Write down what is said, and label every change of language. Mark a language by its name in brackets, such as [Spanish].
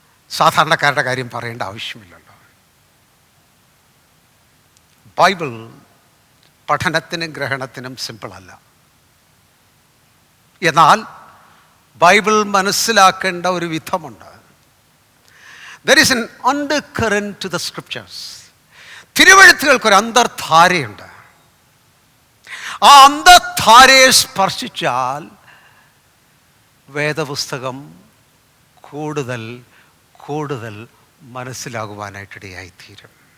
[Malayalam] സാധാരണക്കാരുടെ കാര്യം പറയേണ്ട ആവശ്യമില്ലല്ലോ. ബൈബിൾ പഠനത്തിനും ഗ്രഹണത്തിനും സിമ്പിളല്ല. എന്നാൽ ബൈബിൾ മനസ്സിലാക്കേണ്ട ഒരു വിധമുണ്ട്. [English] There is an undercurrent to the scriptures. [Malayalam] തിരുവെഴുത്തുകൾക്കൊരു അന്തർധാരയുണ്ട്. ആ അന്തർധാരയെ സ്പർശിച്ചാൽ വേദപുസ്തകം കൂടുതൽ കൂടുതൽ മനസ്സിലാകുവാനായിട്ടിടയായിത്തീരും.